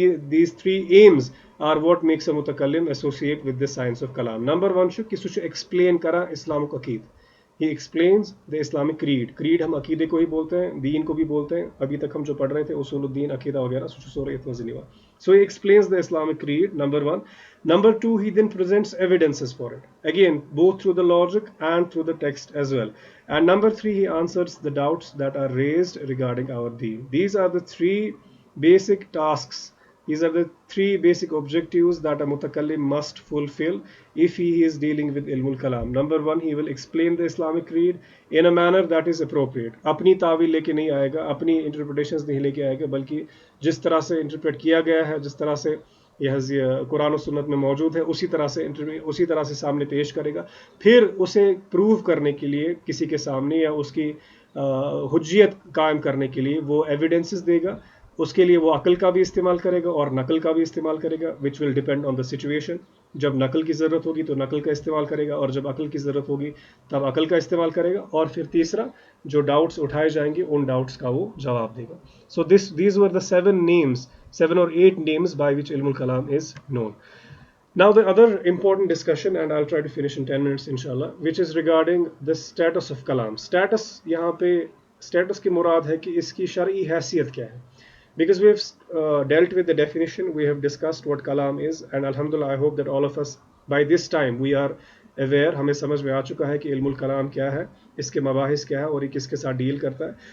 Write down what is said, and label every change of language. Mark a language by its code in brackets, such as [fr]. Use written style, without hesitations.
[en] These 3 aims are what makes a متکلم associate with this science of کلام۔ Number 1 کہ [ks] سہ ایکسپلین کرا اسلامک عقید، [en] he explains the Islamic creed [ur] ہم عقیدے کو ہی بولتے ہیں، دین کو بھی بولتے ہیں، ابھی تک ہم جو پڑھ رہے تھے اصول الدین عقیدہ وغیرہ [en] سورہ اتنا so he explains the Islamic creed, number 1۔ Number 2, he then presents evidences for it. Again, both through the logic and through the text as well. And number 3, he answers the doubts that are raised regarding our deen. These are the 3 basic tasks. These are the 3 basic objectives that a mutakallim must fulfill if he is dealing with ilmul kalam. Number 1, he will explain the Islamic creed in a manner that is appropriate. [ur] اپنی تعویل لے کے نہیں آئے گا، اپنی interpretations نہیں لے کے آئے گا، بلکہ جس طرح سے انٹرپریٹ کیا گیا ہے، جس طرح سے یہ قرآن و سنت میں موجود ہے، اسی طرح سے سامنے پیش کرے گا۔ پھر اسے پروو کرنے کے لیے کسی کے سامنے یا اس کی حجیت قائم کرنے کے لیے وہ ایویڈنسز دے گا، اس کے لیے وہ عقل کا بھی استعمال کرے گا اور نقل کا بھی استعمال کرے گا، [en] Which will depend on the situation. [ur] جب نقل کی ضرورت ہوگی تو نقل کا استعمال کرے گا، اور جب عقل کی ضرورت ہوگی تب عقل کا استعمال کرے گا، اور پھر تیسرا جو ڈاؤٹس اٹھائے جائیں گے ان ڈاؤٹس کا وہ جواب دے گا۔ [en] So these were the 7 or 8 names by which ilmul kalam is known. Now the other important discussion, and I'll try to finish in 10 minutes inshallah, which is regarding the status of kalam. [ur] Status یہاں پہ status کی مراد ہے کہ اس کی شرعی حیثیت کیا ہے. [en] Because we have dealt with the definition, we have discussed what kalam is, and alhamdulillah I hope that all of us by this time we are aware، [ur] ہمیں سمجھ میں آ چکا ہے کہ علم الکلام کیا ہے، اس کے مباحث کیا ہے اور یہ کس کے ساتھ ڈیل کرتا ہے۔